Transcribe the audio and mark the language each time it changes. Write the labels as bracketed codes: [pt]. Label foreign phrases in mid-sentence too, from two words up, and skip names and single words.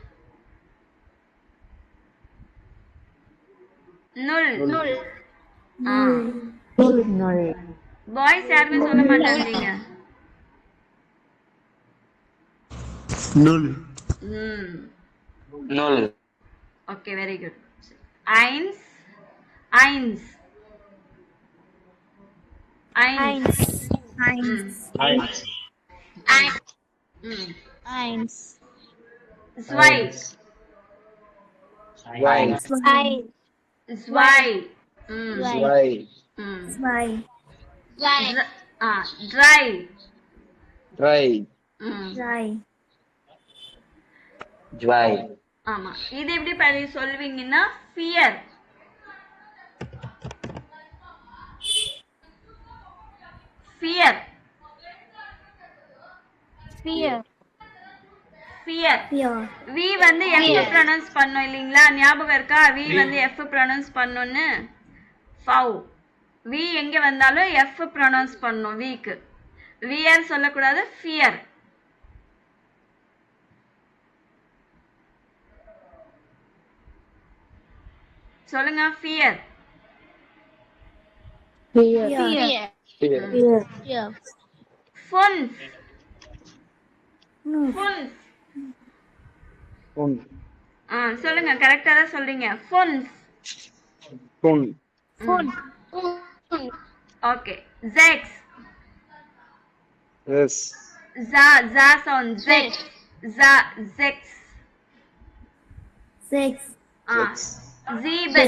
[de] நுல். [ta] பாய்ஸ் யாருமே சொல்ல மாட்டாங்க. [de] null, null, [en] Okay, very good. [de] eins, eins, eins, eins, Eins. zwei, zwei, Zwei. zwei, zwei, Zwei. drei, drei, Drei. zwei, [ta] ஆமா. இது எப்படி சொல்வீங்கன்னா [en] fear, fear, [de] Vier. [en] fear. [de] Vier. [ta] v வந்து f ப்ரொனவுன்ஸ் பண்ணோம் இல்லீங்களா? ஞாபகம் இருக்கா? v வந்து f ப்ரொனவுன்ஸ் பண்ணோம்னு. ஃபவ். v எங்க வந்தாலும் f ப்ரொனவுன்ஸ் பண்ணோம் v க்கு. fear சொல்லக்கூடாது, fear. சொல்லுங்க, [en] fear. [de] Vier. vier, Vier. fünf, Fünf. fünf. und, [ta] சொல்லுங்க, கரெக்டா தான் சொல்றீங்க. [de] fünf. und, Fünf. ஓகே. sechs. es, za sound, sechs. sechs. Sechs. sieben.